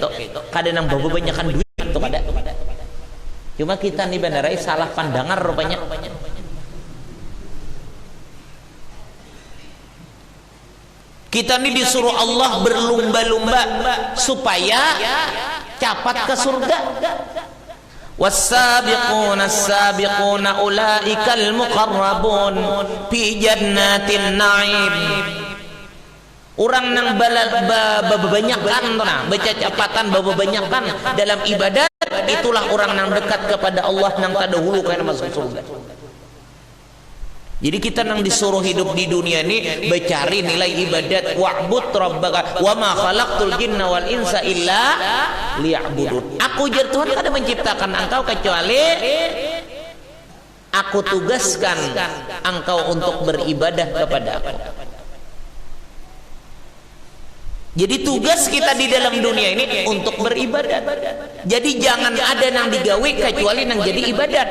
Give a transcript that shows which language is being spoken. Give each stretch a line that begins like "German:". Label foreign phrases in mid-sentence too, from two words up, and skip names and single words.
Banjar: Kada nang bababanyakan duit itu kada. Cuma kita nih benerai salah pandangan rupanya. Kita nih disuruh Allah berlumba-lumba supaya capat ke surga.
Arabic: والسابقون السابقون أولئك المقربون في جنات النعيم.
Banjar: Orang nang babanyakan baca capatan babanyakan dalam ibadat, itulah orang nang dekat kepada Allah nang tadahulu kana masuk surga. Jadi kita nang disuruh hidup di dunia ini bercari nilai ibadat,
Arabic: واعبد ربك وما خلقت الجن والإنس إلا ليعبدون.
Banjar: Aku jar Tuhan kada menciptakan engkau kecuali aku tugaskan engkau untuk beribadah kepada aku. Jadi tugas kita di dalam dunia ini untuk beribadat. Jadi jangan ada nang digawe kecuali nang jadi ibadat.